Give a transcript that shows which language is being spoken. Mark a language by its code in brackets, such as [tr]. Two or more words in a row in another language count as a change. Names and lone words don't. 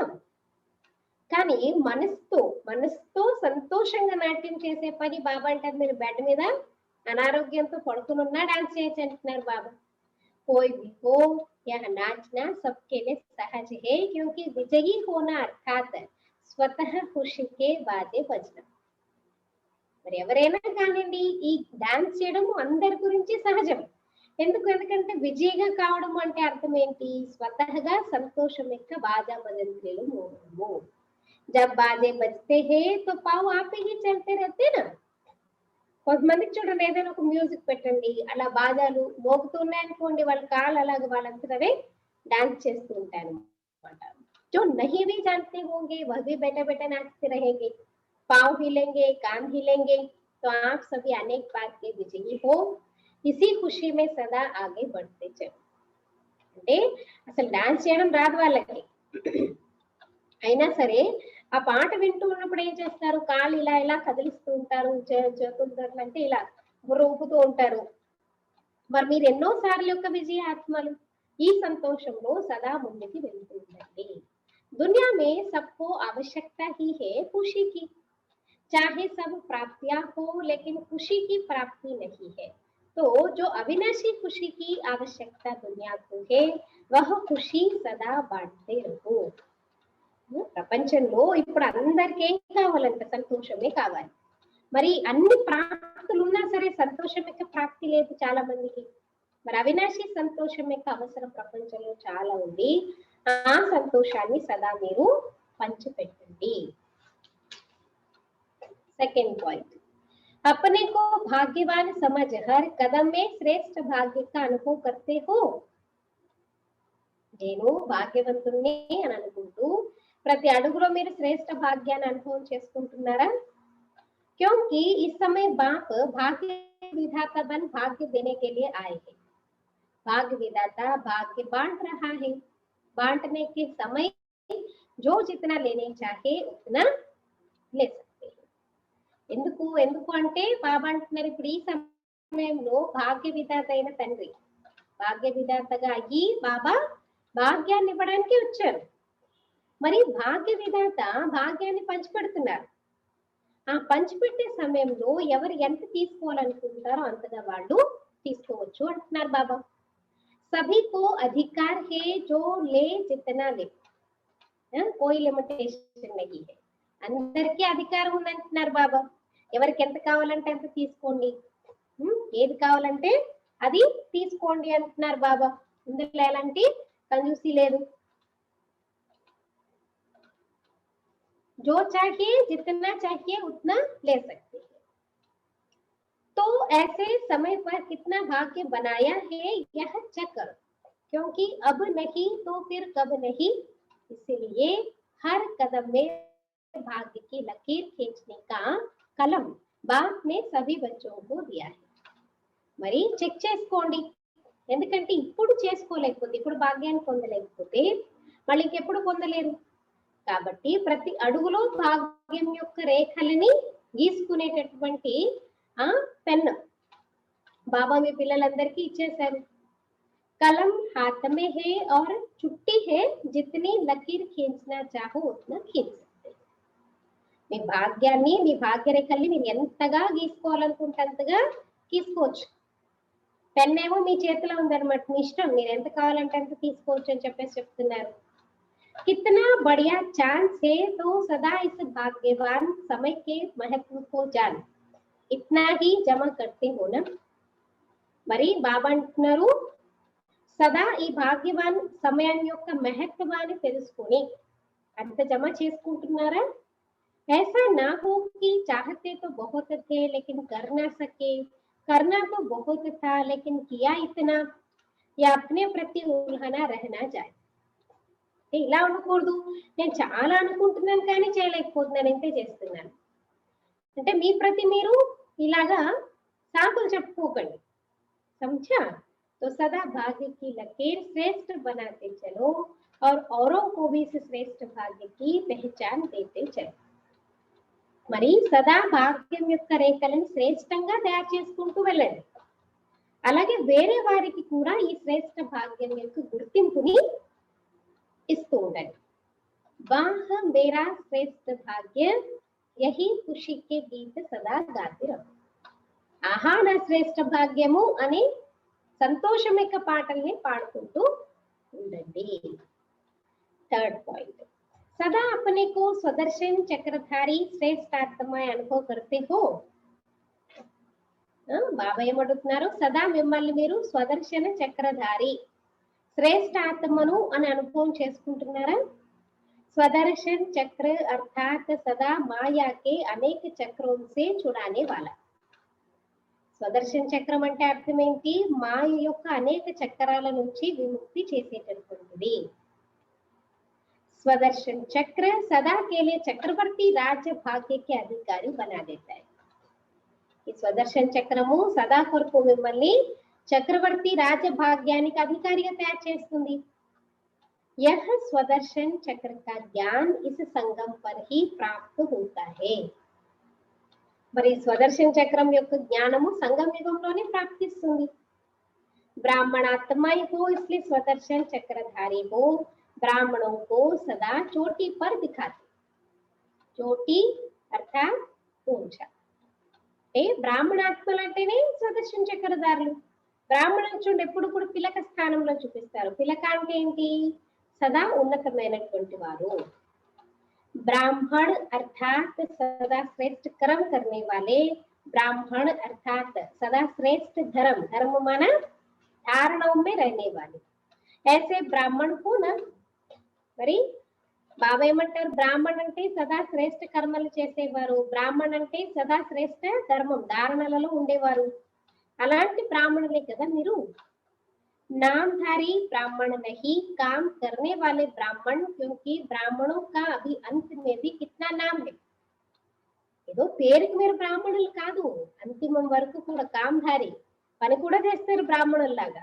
[te] కానీ మనసుతో సంతోషంగా నాట్యం చేసే పని బాబా అంటారు. మీరు బెడ్ మీద అనారోగ్యంతో పడుకున్నా డాన్స్ చేయొచ్చు అంటున్నారు బాబా. [hi] कोई भी हो यह नाचना सबके लिए सहज है, क्योंकि विजयी होना अर्थात स्वतः खुशी के बाजे बजना. [te] మరి ఎవరైనా కానివ్వండి ఈ డాన్స్ చేయడం అందరి గురించి సహజం. ఎందుకంటే విజయగా కావడం అంటే అర్థం ఏంటి, స్వతహగా సంతోషం యొక్క బాజా భజంత్రీలు మోగడము. [hi] जब बाजे बजते हैं तो पाव आप ही चलते रहते ना. [te] కొంతమందికి చూడండి, ఏదైనా ఒక మ్యూజిక్ పెట్టండి, అలా బాజాలు మోగుతున్నాయనుకోండి, వాళ్ళ కాళ్ళు అలాగ వాళ్ళంతరే డాన్స్ చేస్తూ ఉంటారు అనమాట. [hi] जो नहीं भी जानते होंगे वह भी बैठे बैठे नाचते रहेंगे, पाँव हिलेंगे, कान हिलेंगे. तो आप सभी अनेक बार के विजयी हो, इसी खुशी में सदा आगे बढ़ते चलो. [te] అంటే అసలు డాన్స్ చేయడం రాదు వాళ్ళకి, అయినా సరే ఆ పాట వింటూ ఉన్నప్పుడు ఏం చేస్తారు, కాళ్ళు ఇలా ఇలా కదిలిస్తూ ఉంటారు, చేతులు అంటే ఇలా ఊపుతూ ఉంటారు. మరి మీరు ఎన్నో సార్లు యొక్క విజయ ఆత్మలు ఈ సంతోషంలో సదా ముందుకి వెళ్తూ ఉండండి. [hi] दुनिया में सबको आवश्यकता ही है खुशी की, चाहे सब प्राप्तियां हो लेकिन खुशी की प्राप्ति नहीं है. तो जो अविनाशी खुशी की आवश्यकता दुनिया को है वह खुशी सदा बांटते रहो. [te] ప్రపంచంలో ఇప్పుడు అందరికి ఏం కావాలంటే సంతోషమే కావాలి. మరి అన్ని ప్రాప్తులు ఉన్నా సరే సంతోషం యొక్క ప్రాప్తి లేదు చాలా మందికి. మరి అవినాశి సంతోషం యొక్క అవసరం ప్రపంచంలో చాలా ఉంది. ఆ సంతోషాన్ని సదా మీరు పంచిపెట్టండి. [en] second point, [hi] अपने को भाग्यवान समझ हर कदम में श्रेष्ठ भाग्य का अनुभव करते हो. [te] నేను భాగ్యవంతుణ్ణి అని అనుకుంటూ ప్రతి అడుగులో మీరు శ్రేష్ఠ భాగ్యాన్ని అనుభవం చేసుకుంటున్నారా? [hi] क्योंकि इस समय बाप भाग्य विधाता बन भाग्य देने के लिए आए हैं. भाग्य विधाता भाग्य बांट रहा है. बांटने के समय जो जितना लेने चाहे उतना ले सकते हैं. [te] ఎందుకు అంటే బాబా అంటున్నారు ఇప్పుడు ఈ సమయంలో భాగ్య విధాత అయిన తండ్రి భాగ్య విధాతగా అయ్యి బాబా భాగ్యాన్ని ఇవ్వడానికి వచ్చారు. మరి భాగ్య విధాత భాగ్యాన్ని పంచిపెడుతున్నారు. ఆ పంచిపెట్టే సమయంలో ఎవరు ఎంత తీసుకోవాలనుకుంటారో అంతగా వాళ్ళు తీసుకోవచ్చు అంటున్నారు బాబా. [hi] सभी को अधिकार है जो ले जितना ले, कोई लिमिटेशन नहीं है. [te] అందరికీ అధికారం ఉందంటున్నారు బాబా. ఎవరికి ఎంత కావాలంటే అంత తీసుకోండి, ఏది కావాలంటే అది తీసుకోండి అంటున్నారు బాబా. ఇందులో ఎలాంటి కంజూసీ లేదు. [hi] जो चाहिए जितना चाहिए उतना ले सकते हैं. तो ऐसे समय पर कितना भाग्य बनाया है यह चेक करो, क्योंकि अब नहीं तो फिर कब नहीं. इसलिए हर कदम में भाग्य की लकीर खींचने का कलम बाप ने सभी बच्चों को दिया है. [te] మరి చెక్ చేసుకోండి, ఎందుకంటే ఇప్పుడు చేసుకోలేకపోతే, ఇప్పుడు భాగ్యాన్ని పొందలేకపోతే మళ్ళీ ఇంకెప్పుడు పొందలేరు. కాబట్టి ప్రతి అడుగులో భాగ్యం యొక్క రేఖలని గీసుకునేటటువంటి ఆ పెన్ను బాబా మీ పిల్లలందరికీ ఇచ్చేశారు. [hi] कलम हाथ में है और छुट्टी है, जितनी लकीर खींचना चाहो उतना खींच सकते. [te] మీ భాగ్యాన్ని మీ భాగ్యరేఖల్ని మీరు ఎంతగా గీసుకోవాలనుకుంటే అంతగా గీసుకోవచ్చు. పెన్ ఏమో మీ చేతిలో ఉందన్నమాట, మీ ఇష్టం, మీరు ఎంత కావాలంటే అంత తీసుకోవచ్చు అని చెప్పేసి చెప్తున్నారు. [hi] कितना बढ़िया चांस है तो सदा इस भाग्यवान समय के महत्व को जान, इतना ही जमा करते हो ना. [te] మరి బాబా అంటున్నారు, సదా ఈ భాగ్యవాన్ సమయం యొక్క మహత్వాన్ని తెలుసుకొని అంత జమ చేసుకుంటున్నారా? [hi] ऐसा ना हो कि चाहते तो बहुत थे लेकिन कर ना सके, करना तो बहुत था लेकिन किया इतना, या अपने प्रति उल्हना रहना जाए. [te] ఇలా ఉండకూడదు, నేను చాలా అనుకుంటున్నాను కానీ చేయలేకపోతున్నాను, ఎంతే చేస్తున్నాను అంటే మీ ప్రతి మీరు ఇలాగా సాకులు చెప్పుకోకండి. [hi] समझा? तो सदा भाग्य की लकीर श्रेष्ठ बनाते चलो और औरों को भी इस श्रेष्ठ भाग्य की पहचान देते चलो. [te] మరి సదా భాగ్యం యొక్క రేఖలను శ్రేష్టంగా తయారు చేసుకుంటూ వెళ్ళండి. అలాగే వేరే వారికి కూడా ఈ శ్రేష్ట భాగ్యం యొక్క గుర్తింపుని ఇస్తూ ఉండండి. [hi] वाह मेरा श्रेष्ठ भाग्य यही खुशी के गीत सदा गाते रहो. [te] ఆహా నా శ్రేష్ఠ భాగ్యము అని సంతోషం యొక్క పాటల్ని పాడుకుంటూ ఉండండి. [en] third point, [hi] सदा अपने को स्वदर्शन चक्रधारी श्रेष्ठ आत्मा अनुभव करते हो. [te] బాబా ఏమడుగుతున్నారు, సదా మిమ్మల్ని మీరు స్వదర్శన చక్రధారి శ్రేష్ఠ ఆత్మను అని అనుభవం చేసుకుంటున్నారా? [hi] स्वदर्शन चक्र अर्थात सदा माया के अनेक चक्रों से छुड़ाने वाला. [te] స్వదర్శన చక్రం అంటే అర్థం ఏంటి? మాయ యొక్క అనేక చక్రాల నుంచి విముక్తి చేసేటటువంటిది. [hi] स्वदर्शन चक्र सदा के लिए चक्रवर्ती राज्य भाग्य के अधिकारी बना देता है. [te] ఈ స్వదర్శన చక్రము సదా కొరకు మిమ్మల్ని చక్రవర్తి రాజ్య భాగ్యానికి అధికారిగా తయారు చేస్తుంది. [hi] यह स्वदर्शन चक्र का ज्ञान इस संगम पर ही प्राप्त होता है. [te] మరి స్వదర్శన చక్రం యొక్క జ్ఞానము సంగమ యుగంలోనే ప్రాప్తిస్తుంది. [hi] ब्राह्मणात्मा हो इसलिए स्वदर्शन चक्रधारी हो ब्राह्मणों को सदा चोटी पर दिखाते. चोटी अर्थात ऊंचा. [te] బ్రాహ్మణాత్మలు అంటేనే స్వదర్శన చక్రధారులు. బ్రాహ్మణులు చూడండి ఎప్పుడు కూడా పిలక స్థానంలో చూపిస్తారు. పిలక అంటే ఏంటి? సదా ఉన్నతమైనటువంటి వారు. [hi] ब्राह्मण अर्थात सदा श्रेष्ठ कर्म करने वाले, ब्राह्मण अर्थात सदा श्रेष्ठ धर्म, धर्म माना धारणाओं में रहने वाले, ऐसे ब्राह्मण को ना. [te] మరి బాబా ఏమంటారు? బ్రాహ్మణ్ అంటే సదా శ్రేష్ఠ కర్మలు చేసేవారు, బ్రాహ్మణ్ అంటే సదా శ్రేష్ఠ ధర్మం ధారణలలో ఉండేవారు. అలాంటి బ్రాహ్మణులే కదా మీరు. [hi] नामधारी ब्राह्मण नहीं, काम करने वाले ब्राह्मण, क्योंकि ब्राह्मणों का अभी अंत में भी कितना नाम है. [te] ఏదో పేరుకి మీరు బ్రాహ్మణులు కాదు, అంతిమం వరకు కూడా కామ్ధారి పని కూడా చేస్తారు బ్రాహ్మణుల్లాగా.